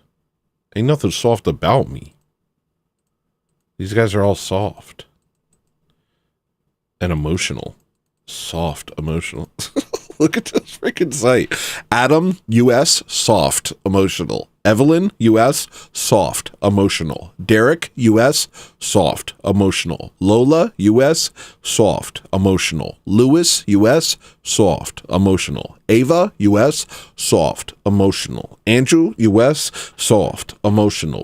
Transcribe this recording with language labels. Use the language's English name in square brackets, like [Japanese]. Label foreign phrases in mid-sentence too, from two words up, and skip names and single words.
[English] Ain't nothing soft about me. These guys are all soft. And emotional. Soft, emotional. Look at this freaking site. Adam, US, soft, emotional. Evelyn, U.S., soft, emotional. Derek, U.S., soft, emotional. Lola, U.S., soft, emotional. Lewis, U.S., soft, emotional. Ava, U.S., soft, emotional. Andrew, U.S., soft, emotional.